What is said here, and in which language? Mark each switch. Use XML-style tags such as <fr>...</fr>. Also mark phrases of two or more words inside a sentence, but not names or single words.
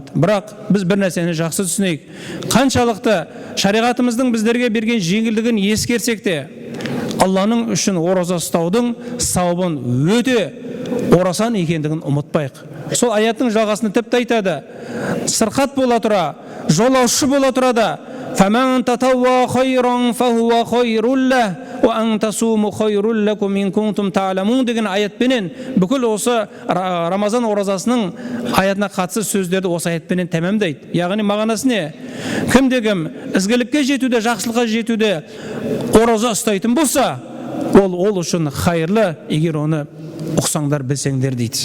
<kk>Бірақ біз бір нәрсені жақсы түсінейік. Қаншалықты шариғатымыздың біздерге берген жеңілдігін ескерсек те, Алланың үшін ораза ұстаудың сауабын өте орасан екендігін ұмытпайық. Сол аяттың жағасында тіпті айтады, сырқат бола тұра, жолаушы бола тұра да,</kk> <ar>فَمَنْ تَتَوَّى خَيْرًا فَهُوَ خَيْرٌ لَهُ وَأَنْ تَصُومُوا خَيْرٌ لَكُمْ إِنْ كُنْتُمْ تَعْلَمُونَ</ar> <kk>деген аятпенен бүкіл осы Рамазан оразасының аятына қатысты сөздерді осы аятпенен тәмамдайды. Яғни мағынасы не? Кімде-кім ізгілікке жетуде, жақсылыққа жетуде ораза ұстайтын болса, ол үшін хайырлы, егер оны ұқсаңдар, білсеңдер дейді.</kk>